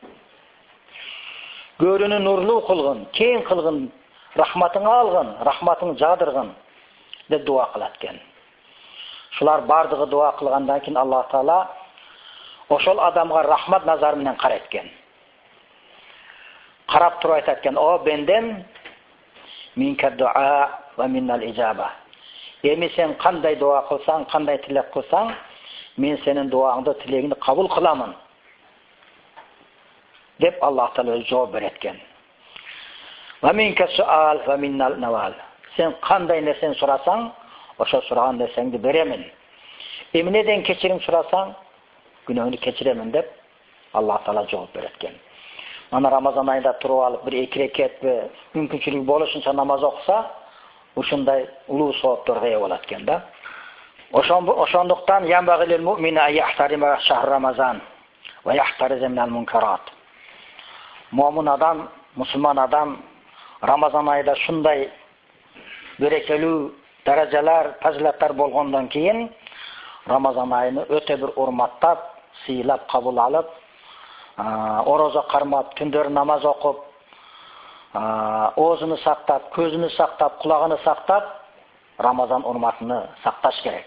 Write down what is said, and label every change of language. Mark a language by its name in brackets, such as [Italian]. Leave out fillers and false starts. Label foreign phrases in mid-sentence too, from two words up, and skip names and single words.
[Kyrgyz] Көрүнү нурлуу кылгын, кең кылгын, рахматыңа алгын, рахматың жадыргын деп дуа кылат экен. Шулар бардыгы дуа кылгандан кийин Аллах Таала ошол адамга рахмат назары менен карайт экен. Карап туруп айтат экен: [Arabic] "О бендем, منك دعاء ومنا الإجابة." [Kyrgyz] Эми сен кандай дуа кылсаң, кандай тилек кылсаң, мен сенин дуаңды, тилегиңди кабыл кыламын деп Аллах Таала өзү жооп берет экен. [Arabic] ومنك السؤال ومنا النوال. [Kyrgyz] Сен кандай нерсени сурасаң, ошо сураган нерсеңди беремин. Эмнеден кечирим сурасаң, күнөөңдү кечиремин деп Аллах Таала жооп берет экен. Мана Рамазан айында туруп алып, бир 2 рекет мүмкүнчүлүгү болушунча намаз окуса, ушундай улуу соопторго ээ болот экен да. [Arabic] Ошондуктан ينبغي للمؤمن أن يحترم شهر رمضان ويحترز من المنكرات. [Kyrgyz] Муъмин адам, мусулман адам Рамазан айында шундай берекелүү даражалар, фазилаттар болгондон кийин Рамазан айыны өтө бир урматтап, сыйлап кабыл алып, орозо кармап, түндөрү намаз окуп, оозуну сактап, көзүнү сактап, кулагын сактап, Рамазан урматыны сакташ керек.